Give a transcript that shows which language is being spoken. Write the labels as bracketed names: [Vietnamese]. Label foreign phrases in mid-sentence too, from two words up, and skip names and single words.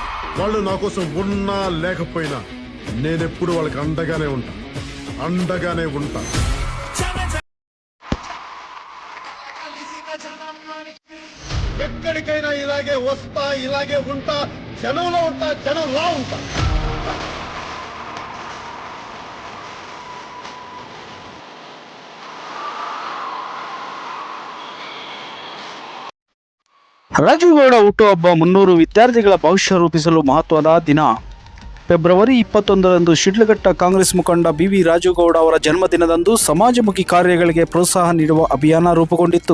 [Telugu] వాళ్ళు నా కోసం ఉన్నా లేకపోయినా నేనెప్పుడు వాళ్ళకి అండగానే ఉంటా. ఎక్కడికైనా ఇలాగే వస్తా, ఇలాగే ఉంటా, జనంలో ఉంటా. [Kannada] ರಾಜುಗೌಡ ಹುಟ್ಟುಹಬ್ಬ 300 ವಿದ್ಯಾರ್ಥಿಗಳ ಭವಿಷ್ಯ ರೂಪಿಸಲು ಮಹತ್ವದ ದಿನ. ಫೆಬ್ರವರಿ 21ರಂದು ಶಿಡ್ಲಘಟ್ಟ ಕಾಂಗ್ರೆಸ್ ಮುಖಂಡ BV ರಾಜುಗೌಡ ಅವರ ಜನ್ಮದಿನದಂದು ಸಮಾಜಮುಖಿ ಕಾರ್ಯಗಳಿಗೆ ಪ್ರೋತ್ಸಾಹ ನೀಡುವ ಅಭಿಯಾನ ರೂಪುಗೊಂಡಿತ್ತು.